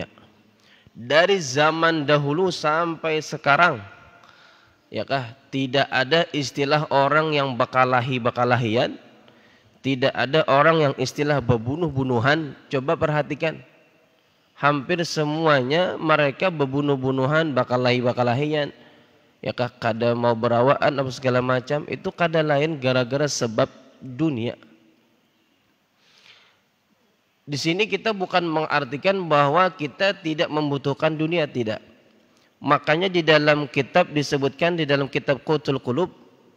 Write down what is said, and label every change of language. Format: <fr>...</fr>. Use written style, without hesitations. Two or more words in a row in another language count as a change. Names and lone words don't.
<id>Dari zaman dahulu sampai sekarang, ya kah, tidak ada istilah orang yang bakalahi-bakalahian, tidak ada orang yang istilah bebunuh-bunuhan. Coba perhatikan, hampir semuanya mereka bebunuh-bunuhan, bakalahi-bakalahian, ya kah, kada mau berawaan apa segala macam, itu kada lain gara-gara sebab dunia. Di sini kita bukan mengartikan bahwa kita tidak membutuhkan dunia, tidak. Makanya di dalam kitab disebutkan, di dalam kitab Qutul Qulub</id>